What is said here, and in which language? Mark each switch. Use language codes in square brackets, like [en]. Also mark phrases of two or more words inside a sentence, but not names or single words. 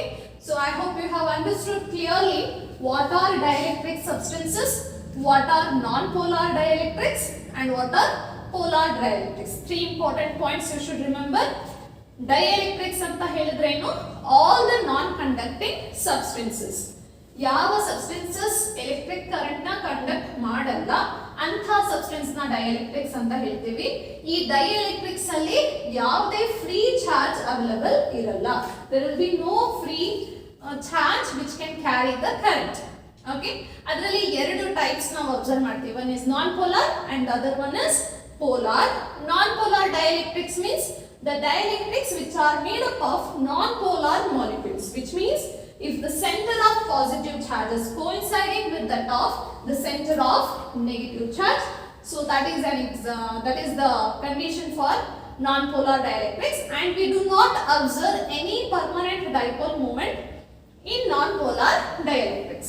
[en] So I hope you have understood clearly what are dielectric substances, what are non-polar dielectrics, and what are polar dielectrics. Three important points you should remember. Dielectrics [kn] ಅಂತ ಹೇಳಿದ್ರೆ [en] all the non-conducting substances. [kn] ಯಾವ [en] substances electric current [kn] na conduct ಮಾಡಲ್ಲ ಅಂತ substance na dielectrics ಅಂತ ಹೇಳ್ತೀವಿ. ಈ dielectrics ಅಲ್ಲಿ ಯಾವುದೇ [en] free charge available [kn] ಇರಲ್ಲ. [en] There will be no free charge which can carry the current. [kn] Okay. ಅದರಲ್ಲಿ ಎರಡು types ನಾವು observe ಮಾಡ್ತೀವಿ. [en] One is non-polar and the other one is polar. Non-polar dielectrics means the dielectrics which are made up of non-polar molecules, which means if the center of positive charge is coinciding with that of the center of negative charge, so that is the condition for non-polar dielectrics, and we do not observe any permanent dipole moment in non-polar dielectrics.